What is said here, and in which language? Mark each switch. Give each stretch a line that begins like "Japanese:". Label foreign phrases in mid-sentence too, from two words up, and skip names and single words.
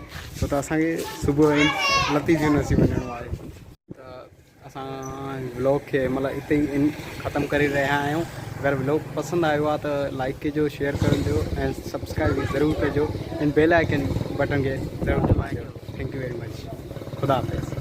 Sindhi: छो त असांखे सुबुह जो लतीफ़ यूनिवर्सिटी वञिणो आहे। त असां व्लॉग खे मतिलबु हिते ई ख़तमु करे रहिया आहियूं। अगरि व्लॉग पसंदि आयो आहे त लाइक कजो, शेयर कजो ऐं सब्सक्राइब ज़रूरु कजो ऐं
English: bell icon button
Sindhi: खे ज़रूरु दॿाइजो।
English: thank you very much.
Sindhi: ख़ुदा हाफ़िज़।